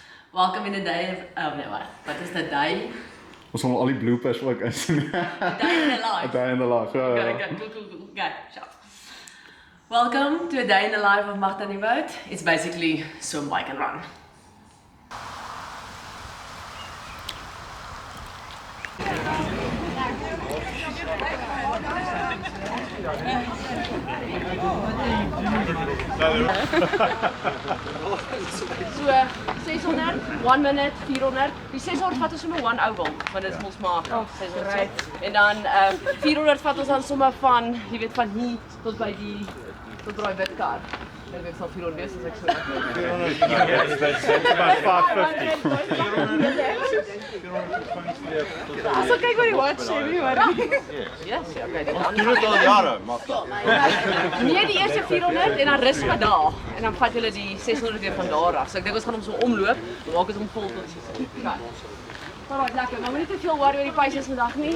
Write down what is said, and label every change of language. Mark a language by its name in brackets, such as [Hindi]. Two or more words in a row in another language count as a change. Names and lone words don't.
[English] Welcome in the day of, [Afrikaans] oh nee, wat is [English] the day? [Afrikaans] Ons gaan al die bloopers ook in. [English] A day in the life. A day in the life, ja. Okay, cool. Okay, so. Welcome to a day in the life of Magda Nieuwoudt. It's basically swim, bike and run. So 600, 1 minute, 400. [Afrikaans] Die 600 vat ons sommer 1 oval, want dit is mos maar 600. En dan 400 vat ons dan sommer van, jy weet, van hier tot by die tot daai wit kar. Ek weet sal 400 wees as ek so. [English] 400 about 550. [Afrikaans] As ek kyk oor die watch, sê jy maar. [English] Yes, okay. [Afrikaans] Doen dit al jare, maar Nee, die eerste 400 en dan rus maar daar. En dan vat hulle die 600 weer van daar af. So ek dink ons gaan hom so omloop, maak dit hom vol tot so. Ja. Alright, lekker. Maar moenie te veel worry oor die paces vandag nie.